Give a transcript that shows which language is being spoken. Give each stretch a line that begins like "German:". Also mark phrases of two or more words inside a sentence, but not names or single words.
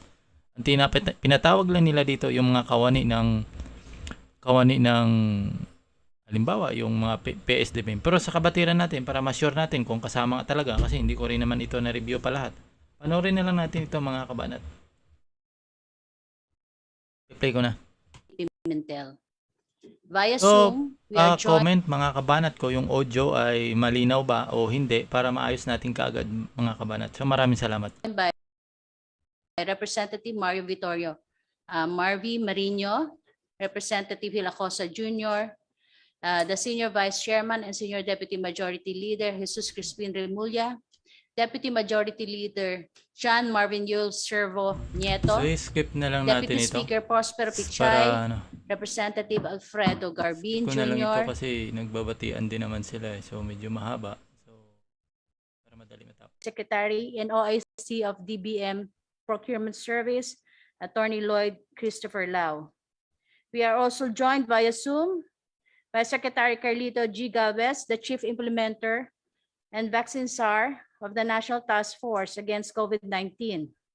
Filipino: Ang pinatawag lang nila dito yung mga kawani ng halimbawa yung mga PSDB. Pero sa kabatiran natin para ma-sure natin kung kasama talaga, kasi hindi ko rin naman ito na-review pa lahat. Panoorin na lang natin ito mga kabanat. I-play ko na.
English: Via Zoom, we are
Filipino: comment mga kabanat ko yung audio ay malinaw ba o hindi para maayos natin kaagad mga kabanat. So maraming salamat.
English: By Representative Mario Vittorio, Marvy Marino, Representative Hilacosa Jr., the Senior Vice Chairman and Senior Deputy Majority Leader Jesus Crispin Remulla, Deputy Majority Leader John Marvin Yules Servo Nieto,
Filipino: So skip na lang natin
English: Deputy
Filipino: ito.
English: Speaker Prosper Pichay, Representative Alfredo Garbin
Filipino: Ko na lang ito
English: Jr.,
Filipino: kasi nagbabatian din naman sila so medyo mahaba. So para madali matapos.
English: Secretary and OIC of DBM Procurement Service, Attorney Lloyd Christopher Lau. We are also joined via Zoom by Secretary Carlito G. Galvez, the Chief Implementer and Vaccine SAR of the National Task Force Against COVID-19.